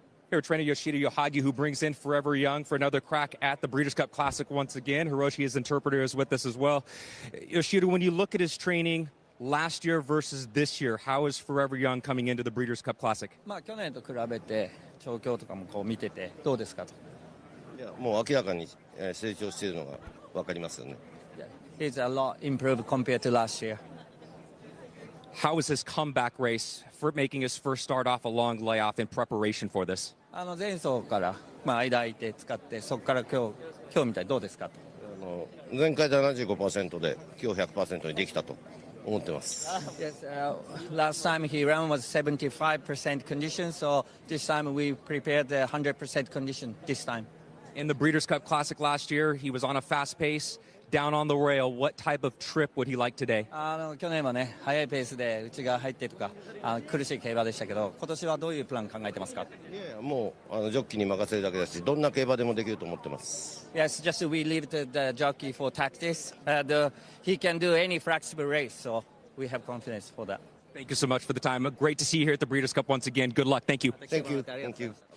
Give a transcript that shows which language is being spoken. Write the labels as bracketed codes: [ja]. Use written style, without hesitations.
[en] Here, trainer Yoshida Yohagi, who brings in Forever Young for another crack at the Breeders' Cup Classic once again. Hiroshi, his interpreter, is with us as well. Yoshida, when you look at his training last year versus this year, how is Forever Young coming into the Breeders' Cup Classic? [ja] 去年と比べて調教とかもこう見ててどうですかと。いやもう明らかに成長しているのが分かりますよね。 [en] He's a lot improved compared to last year. How was his comeback race for making his first start off a long layoff in preparation for this? [ja] 前走から間空いて使ってそこから今日みたいどうですかと。前回で75%で今日100%にできたと思ってます。 [en] Yes, last time he ran was 75% condition, so this time we prepared the 100% condition this time. In the Breeders' Cup Classic last year, he was on a fast pace, down on the rail. What type of trip would he like today? [ja] 去年はね速いペースで内側入ってとか苦しい競馬でしたけど、今年はどういうプラン考えてますか？いやもうジョッキーに任せるだけだし、どんな競馬でもできると思ってます。 [en] Yes, just we leave it to the jockey for tactics. He can do any flexible race, so we have confidence for that. Thank you so much for the time. Great to see you here at the Breeders' Cup once again. Good luck. Thank you. Thank you. Thank you.